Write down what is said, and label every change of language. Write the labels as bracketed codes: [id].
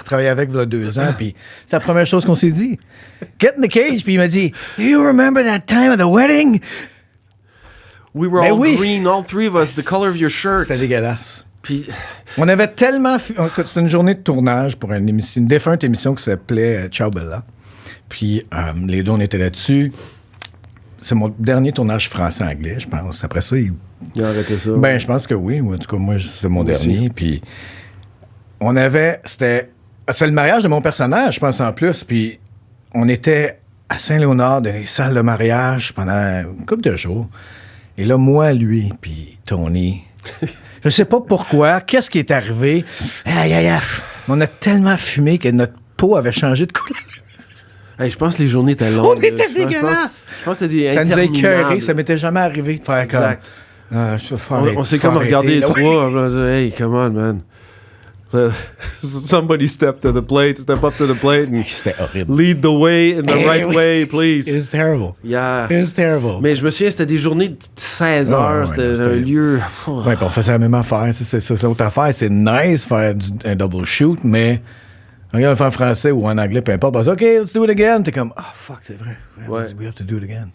[fr] avec il y a 2 ans, puis c'est la première chose qu'on s'est dit. [en] Get in the cage, [fr] puis il m'a dit, [en] Do you remember that time of the wedding? We were all green, all three of us, the color of your shirt. [fr] C'était dégueulasse. Puis, On avait tellement... C'était une journée de tournage pour une défunte émission qui s'appelait Ciao Bella. Puis les deux, on était là-dessus. C'est mon dernier tournage français-anglais, je pense. Après ça, il a arrêté ça. Ben, je pense que oui. En tout cas, moi, c'est mon dernier. Puis c'est le mariage de mon personnage, je pense, en plus. Puis on était à Saint-Léonard, dans les salles de mariage, pendant une couple de jours. Et là, moi, lui, puis Tony... Je sais pas pourquoi. Qu'est-ce qui est arrivé? On a tellement fumé que notre peau avait changé de couleur. Hey, je pense que les journées étaient longues. On était dégueulasses! Je pense que c'était ça nous a écœuré. interminable. Ça m'était jamais arrivé de faire Exact. comme... On s'est comme regardé les trois. On a dit, [en] hey, come on, man. Somebody step up to the plate and [fr] C'était horrible. [en] lead the way in the right way, please. It was terrible. Yeah. It was terrible. [fr] Mais je me souviens, c'était des journées de 16 heures. Ouais, c'était non, un lieu... Ouais, puis on faisait la même affaire. C'est l'autre affaire. C'est nice faire un double shoot, mais regarde le faire en français ou en anglais, peu importe. [en] OK, let's do it again. [fr] T'es comme, fuck, c'est vrai. Ouais. [en] We have to do it again.